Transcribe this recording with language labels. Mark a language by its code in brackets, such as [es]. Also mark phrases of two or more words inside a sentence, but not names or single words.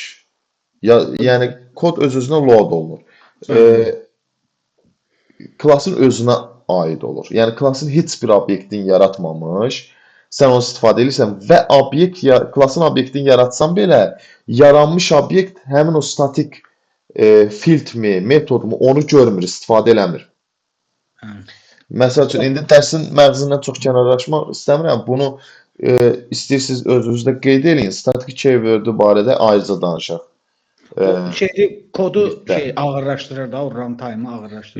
[az] Yəni kod öz-özünə load olunur. Klassın özünə aid olur. Yəni klassın heç bir obyektin yaratmamış, sən onu istifadə edirsən və klassın obyektini yaratsan belə, yaranmış obyekt həmin o [en] static field [az] mi, metod mu onu görmür, istifadə eləmir. Məsəl üçün, indi dərsin məğzindən çox kənarlaşmaq istəmirəm. Bunu istəyirsiniz özünüzdə qeyd edin. [en] Static keyword [az] barədə ayrıca danışaq. Kodu ağırlaşdırır da, o runtime'ı ağırlaşdırır.